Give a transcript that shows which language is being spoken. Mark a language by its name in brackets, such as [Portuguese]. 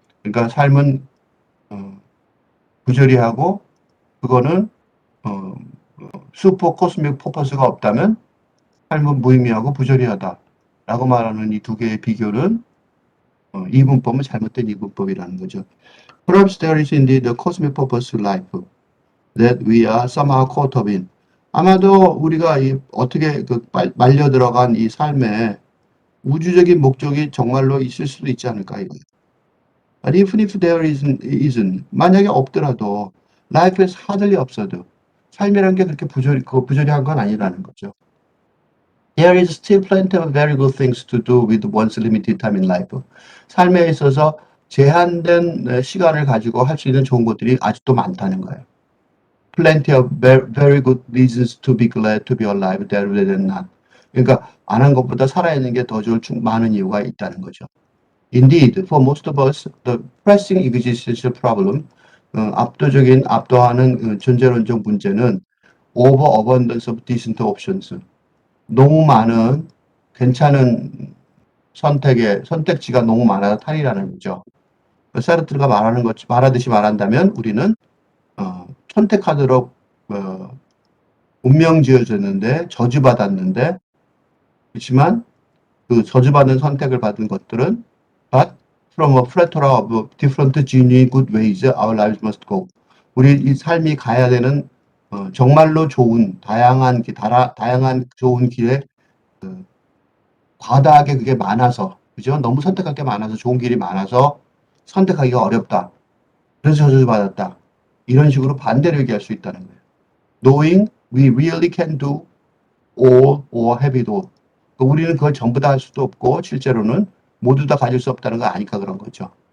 [Korean] 그러니까 삶은 부조리하고 그거는 슈퍼 코스믹 퍼포스가 없다면 삶은 무의미하고 부조리하다라고 말하는 이 두 개의 비교는 이분법은 잘못된 이분법이라는 거죠. [English] Perhaps there is indeed a cosmic purpose to life that we are somehow caught up in. [Korean] 아마도 우리가 어떻게 말려 들어간 이 삶에 우주적인 목적이 정말로 있을 수도 있지 않을까 이거예요. [English] But even if there isn't, [Korean] 만약에 없더라도 [English] life is hardly absurd. [Korean] 삶이라는 게 그렇게 부조리한 건 아니라는 거죠. [English] There is still plenty of very good things to do with one's limited time in life. [Korean] 삶에 있어서 제한된 시간을 가지고 할 수 있는 좋은 것들이 아직도 많다는 거예요. [English] Plenty of very good reasons to be glad to be alive rather than not. [Korean] 그러니까 안 한 것보다 살아있는 게 더 좋을 많은 이유가 있다는 거죠. [English] Indeed, for most of us, the pressing existential problem, [Korean] 압도하는 존재론적 문제는 [English] overabundance of decent options. [Korean] 너무 많은 괜찮은 선택지가 너무 많아서 탈이라는 거죠. 사르트르가 말하듯이 말한다면 우리는 선택하도록 운명 지어졌는데 저주받았는데 그렇지만 그 저주받은 선택을 받은 것들은 [English] but from a plethora of different genuine good ways our lives must go. [Korean] 우리 이 삶이 가야 되는 정말로 좋은 다양한 좋은 길에 과다하게 그게 많아서 그죠? 너무 선택할 게 많아서 좋은 길이 많아서 선택하기가 어렵다. 그래서 저주받았다. 이런 식으로 반대로 얘기할 수 있다는 거예요. [English] Knowing we really can do all or have it all. [Korean] 우리는 그걸 전부 다 할 수도 없고 실제로는 모두 다 가질 수 없다는 거 아니까 그런 거죠.